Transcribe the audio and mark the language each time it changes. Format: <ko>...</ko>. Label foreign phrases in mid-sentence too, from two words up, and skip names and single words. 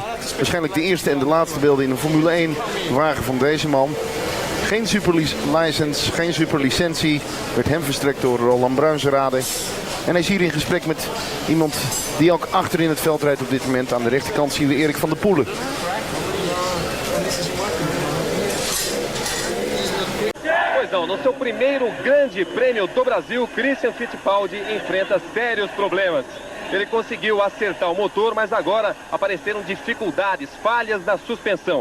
<nl>Waarschijnlijk de eerste en de laatste beelden in een Formule 1 wagen van deze man. Geen superlicentie, geen superlicentie. Werd hem verstrekt door Roland Bruinzerade. En hij is hier in gesprek met iemand die ook achter in het veld rijdt op dit moment. Aan de rechterkant zien we Erik van der Poelen.</nl> <pt>Pois não, no seu primeiro grande prêmio do Brasil, Christian Fittipaldi enfrenta sérios problemas. Ele conseguiu acertar o motor, mas agora apareceram dificuldades, falhas na suspensão.</pt>